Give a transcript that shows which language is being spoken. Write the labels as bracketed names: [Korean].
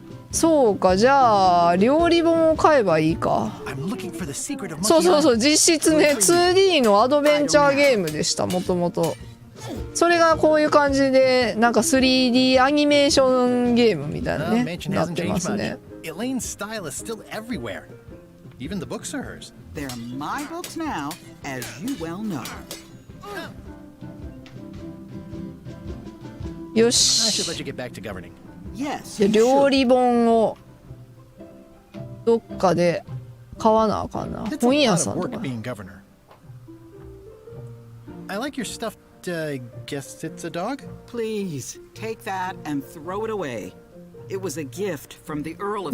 [Japanese] そうか、じゃあ料理本を買えばいいか。そうそうそう、実質ね 2D のアドベンチャーゲームでした、もともと。それがこういう感じでなんか 3D アニメーションゲームみたいなねなってますね。 [English] Elaine's style is still everywhere. Even the books are hers. They're my books now, as you well know. [Japanese] よし。 [English] I should let you get back to governing. Yes. [Japanese] じゃあ料理本をどっかで買わなあかんな。本屋さんとか。 [English] I like your stuffed, guess it's a dog? Please, take that and throw it away. It was a gift from the Earl of